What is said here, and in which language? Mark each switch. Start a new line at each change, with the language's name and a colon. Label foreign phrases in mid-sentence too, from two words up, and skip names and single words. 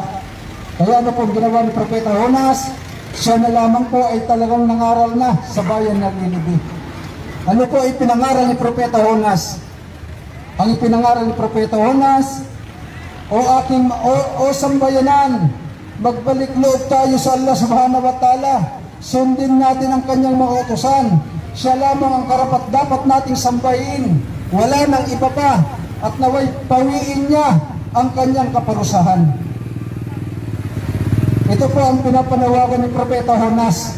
Filipino: Kaya ano po ginawa ni Propeta Jonas? Siya na lamang po ay talagang nangaral na sa bayan ng Ninive. Ano po ipinangaral ni Propeta Jonas? Ang ipinangaral ni Propeta Jonas, O sambayanan, magbalik loob tayo sa Allah
Arabic: سبحانه وتعالى.
Filipino: Sundin natin ang kanyang mga utusan. Siya lamang ang karapat-dapat nating sambahin. Wala nang iba pa. At naway pawiin niya ang kanyang kaparusahan. Ito po ang pinapanawagan ni Propeta Jonas.